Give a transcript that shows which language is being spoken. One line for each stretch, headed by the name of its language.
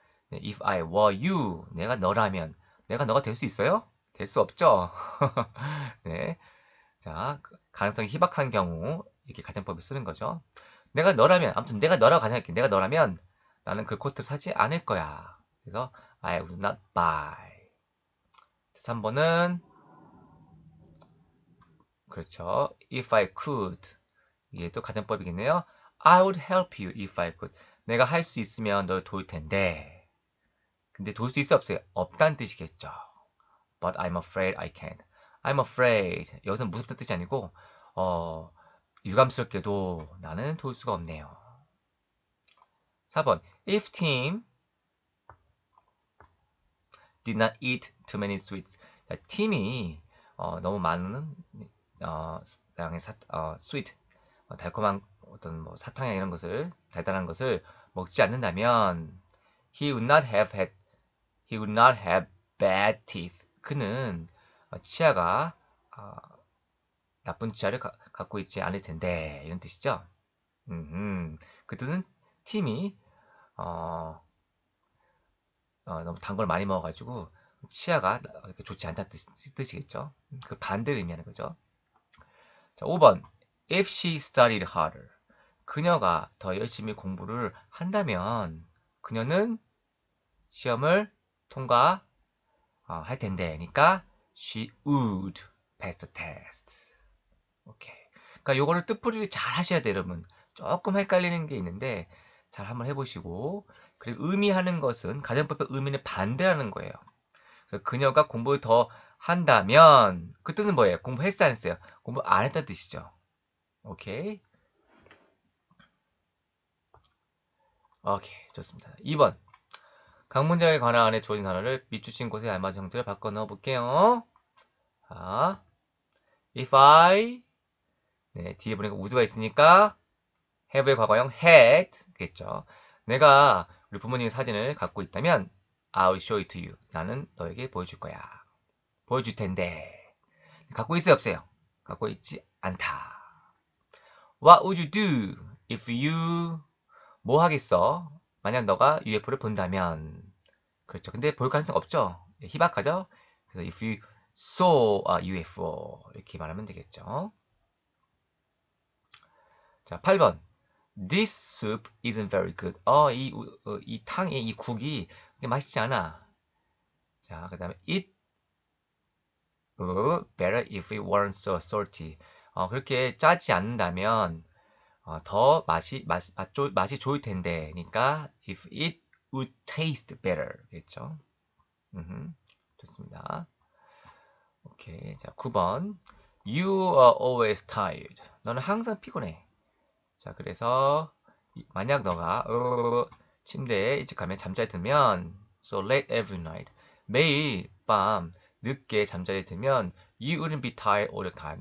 Korean: 네,
English: if I were you,
Korean: 내가 너라면, 내가 너가 될 수 있어요? 될 수 없죠. 네, 자, 가능성이 희박한 경우 이렇게 가정법을 쓰는 거죠. 내가 너라면, 아무튼 내가 너라고 가정할게. 내가 너라면 나는 그 코트 사지 않을 거야.
English: 그래서 I would not buy.
Korean: 3번은 그렇죠.
English: If I could.
Korean: 이게 또 가정법이겠네요.
English: I would help you if I could.
Korean: 내가 할 수 있으면 널 도울 텐데. 근데 도울 수 있어 없어요? 없다는 뜻이겠죠.
English: But I'm afraid I can't. I'm afraid.
Korean: 여기서는 무섭다는 뜻이 아니고 유감스럽게도 나는 도울 수가 없네요. 4번.
English: If Tim did not eat too many sweets.
Korean: 자, 팀이 너무 많은 양의 sweet, 달콤한 어떤 뭐 사탕이나 이런 것을 달달한 것을 먹지 않는다면
English: he would not have bad teeth.
Korean: 그는 치아가 나쁜 치아를 갖고 있지 않을 텐데 이런 뜻이죠. 그 뜻은 팀이 너무 단 걸 많이 먹어가지고 치아가 이렇게 좋지 않다는 뜻이겠죠. 그 반대를 의미하는 거죠.
English: 자, 5번. If she studied harder.
Korean: 그녀가 더 열심히 공부를 한다면 그녀는 시험을 통과할 텐데.
English: 그러니까 she would pass the test.
Korean: 오케이. 그러니까 요거를 뜻풀이를 잘 하셔야 돼요, 여러분. 조금 헷갈리는 게 있는데 잘 한번 해보시고, 그리고 의미하는 것은 가정법의 의미는 반대하는 거예요. 그래서 그녀가 공부를 더 한다면 그 뜻은 뭐예요? 공부했어 안 했어요? 공부 안 했다는 뜻이죠. 오케이. 오케이, 좋습니다. 2번. 각 문장의 관할 안에 주어진 단어를 밑주신 곳에 알맞은 형태로 바꿔 넣어 볼게요. 자, if I, 네, 뒤에 보니까 would가 있으니까 have의 과거형 had 겠죠. 내가 우리 부모님의 사진을 갖고 있다면
English: I'll show it to you.
Korean: 나는 너에게 보여줄 거야. 보여줄 텐데. 갖고 있어요, 없어요? 갖고 있지 않다.
English: What would you do if you
Korean: 뭐 하겠어? 만약 너가 UFO를 본다면. 그렇죠. 근데 볼 가능성 없죠. 희박하죠.
English: 그래서 if you saw a UFO
Korean: 이렇게 말하면 되겠죠. 자, 8번.
English: This soup isn't very good.
Korean: 이 탕이, 이 국이 맛있지 않아. 자, 그 다음에
English: it better if it weren't so salty.
Korean: 그렇게 짜지 않는다면 더 맛이 좋을 텐데.
English: 그러니까 if it would taste better.
Korean: 겠죠. 좋습니다. 오케이. 자, 9번.
English: You are always tired.
Korean: 너는 항상 피곤해. 자, 그래서 만약 너가 침대에 일찍 가면 잠자리 들면
English: so late every night.
Korean: 매일 밤 늦게 잠자리 들면
English: you wouldn't be tired all the time.